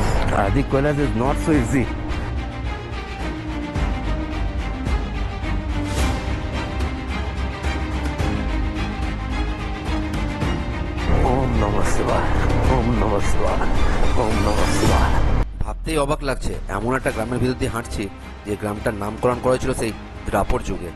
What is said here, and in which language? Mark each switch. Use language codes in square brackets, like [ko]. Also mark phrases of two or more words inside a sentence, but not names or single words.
[en] The Kailas is not so easy. [sa] Om Namah Shivaya. Om Namah Shivaya. Om Namah Shivaya. [bn] ভাবতেই অবাক লাগছে, এমন একটা গ্রামের ভিতর দিয়ে হাঁটছি যে গ্রামটার নামকরণ করা ছিল সেই দ্রাপর যুগে।